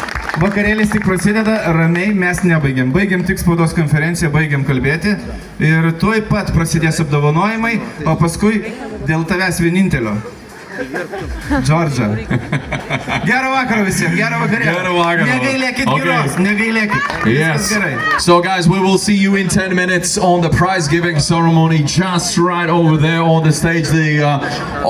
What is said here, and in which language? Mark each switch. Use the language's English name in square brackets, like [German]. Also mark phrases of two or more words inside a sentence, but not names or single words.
[Lithuanian] Vakarėlis tik prasideda, ramiai mes nebaigėm. Baigėm tik spaudos konferenciją, baigėm kalbėti. Ir tuoj pat prasidės apdovanojimai, o paskui dėl tavęs vienintelio. Džordžą. Gero vakaro visiems, gero vakarėlio. Gero vakaro. Negailėkit giros, negailėkit. [English] Yes. So guys, we will see you in 10 minutes on the prize giving ceremony just right over there on the stage.